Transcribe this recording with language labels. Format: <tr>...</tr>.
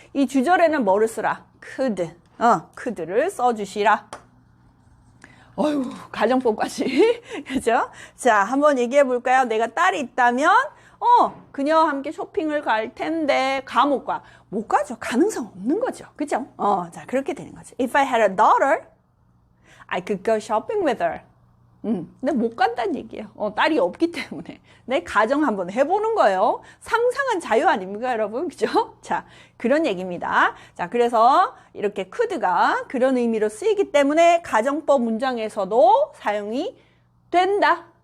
<ko>이 주절에는 뭐를 쓰라? could를 써주시라. 어휴, 가정법까지. 그죠? 자, 한번 얘기해 볼까요? 내가 딸이 있다면 그녀와 함께 쇼핑을 갈 텐데 못 가죠. 가능성 없는 거죠. 그죠? 자, 그렇게 되는 거죠.</ko> <en>If I had a daughter, I could go shopping with her.</en> <ko>근데 못 간다는 얘기예요. 딸이 없기 때문에. 내 가정 한번 해보는 거예요. 상상은 자유 아닙니까, 여러분? 그죠? 자, 그런 얘기입니다. 자, 그래서 이렇게 could가 그런 의미로 쓰이기 때문에 가정법 문장에서도 사용이 된다.</ko>